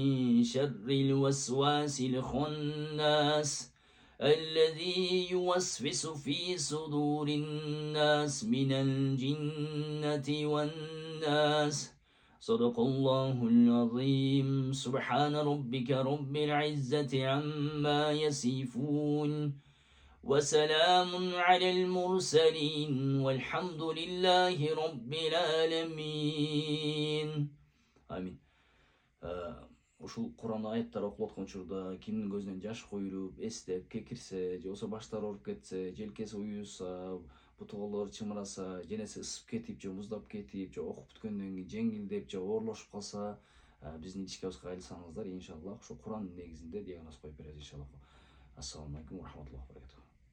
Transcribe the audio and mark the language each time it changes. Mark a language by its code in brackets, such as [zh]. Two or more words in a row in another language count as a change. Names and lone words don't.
[ar] شر الوسواس الخناس الذي يوسوس في صدور الناس من الجنة والناس صدق الله العظيم سبحان ربك رب العزة عما يصفون وسلام على المرسلين والحمد لله رب العالمين آمين. [ky] Ушул Куран аяттар окулуп аткан учурда кимдин көзүнөн жаш куйруп, эстеп, кекирсе, же болбосо баштары ооруп кетсе, желкеси уюса, бутугалары чымыраса, денеси ысып кетип, же муздап кетип, же окуп бүткөндөн кийин жеңилдеп, же оорлошуп калса, биздин ички абызга айлансаңыздар, иншаллах, ошо Курандын негизинде диагноз коюп беребиз иншаллах. [ar] السلام عليكم ورحمة الله وبركاته.